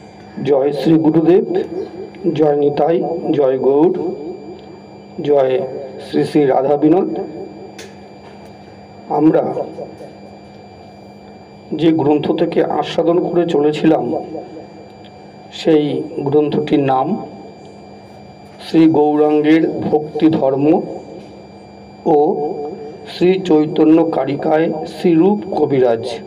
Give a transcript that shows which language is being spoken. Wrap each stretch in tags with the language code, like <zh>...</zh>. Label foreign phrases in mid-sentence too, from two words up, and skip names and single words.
<bn>জয় শ্রী গুরুদেব, জয় নিতাই, জয় গৌর, জয় শ্রী শ্রী রাধা বিনোদ। আমরা যে গ্রন্থ থেকে আস্বাদন করে চলেছিলাম সেই গ্রন্থটির নাম শ্রী গৌরাঙ্গের ভক্তি ধর্ম ও শ্রী চৈতন্য কারিকায় শ্রীরূপ কবিরাজ।</bn>